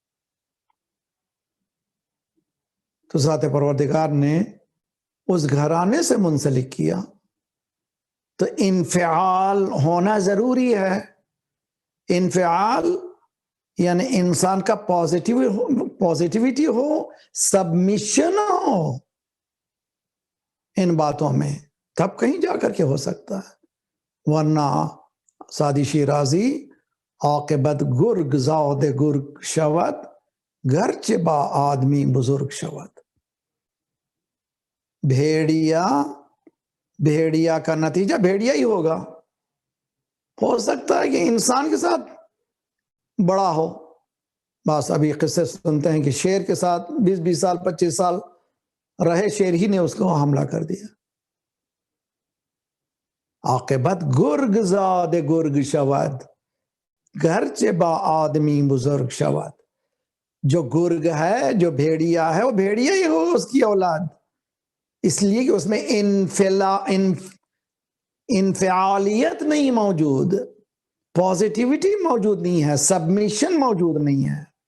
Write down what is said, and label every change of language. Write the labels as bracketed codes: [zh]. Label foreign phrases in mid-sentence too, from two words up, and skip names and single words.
[ur] تو ذات پروردگار نے اس گھرانے سے منسلک کیا، تو انفعال ہونا ضروری ہے. انفعال یعنی انسان کا پازیٹیوٹی ہو، سبمیشن ہو ان باتوں میں، تب کہیں جا کر کے ہو سکتا ہے. [fa] ورنہ سادی شیرازی عاقبت گرگ زاد گرگ شود، گرچہ با آدمی بزرگ شود. [ur] بھیڑیا کا نتیجہ بھیڑیا ہی ہوگا. ہو سکتا ہے کہ انسان کے ساتھ بڑا ہو. بس ابھی قصے سنتے ہیں کہ شیر کے ساتھ 20 سال 25 سال رہے، شیر ہی نے اس کو حملہ کر دیا. [fa] عاقبت گرگ زاد گرگ شود، گرچہ با آدمی بزرگ شود. [ur] جو گرگ ہے، جو بھیڑیا ہے، وہ بھیڑیا ہی ہو اس کی اولاد، اس لیے کہ اس میں انفعالیت نہیں موجود، پازیٹیوٹی موجود نہیں ہے، سبمیشن موجود نہیں ہے.